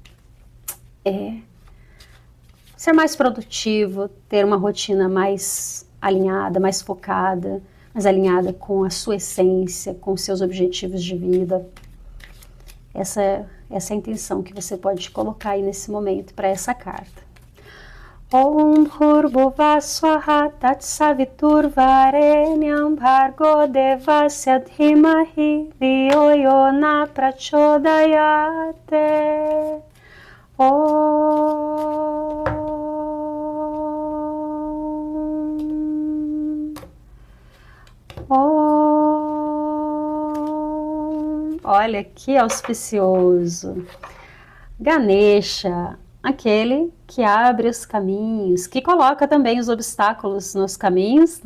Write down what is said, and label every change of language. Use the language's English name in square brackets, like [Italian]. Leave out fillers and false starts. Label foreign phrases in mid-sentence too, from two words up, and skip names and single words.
[Portuguese] ser mais produtivo, ter uma rotina mais alinhada, mais focada, mais alinhada com a sua essência, com os seus objetivos de vida. Essa é a intenção que você pode colocar aí nesse momento para essa carta. [Sanskrit] ॐ भुर्वुवः स्वाहा तत्सवितुर्वरेण्यं भर्गो देवस्य धीमहि धियो योन प्रचोदयते. [Portuguese] Olha que auspicioso. Ganesha, aquele que abre os caminhos, que coloca também os obstáculos nos caminhos, né?